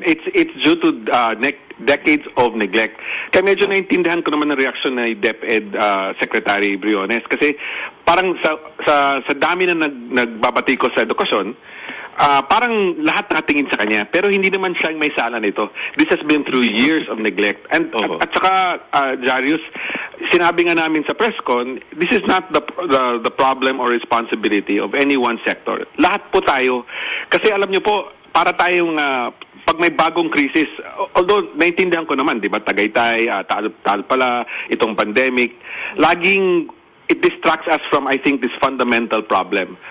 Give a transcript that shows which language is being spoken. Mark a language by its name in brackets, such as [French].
[English] It's due to decades of neglect. [Filipino] Kaya medyo naintindihan ko naman ang reaksyon ni DepEd Secretary Briones kasi parang sa dami na nagbabatiko sa edukasyon, parang lahat nakatingin sa kanya pero hindi naman siya may sala nito. [English] This has been through years of neglect. And [Filipino] at saka Jarius, sinabi nga namin sa presscon, [English] this is not the problem or responsibility of any one sector. [Filipino] Lahat po tayo kasi alam niyo po, para tayong pag may bagong krisis, although naintindihan ko naman, di ba, Tagaytay, tal pala, itong pandemic, laging [English] it distracts us from, I think, this fundamental problem.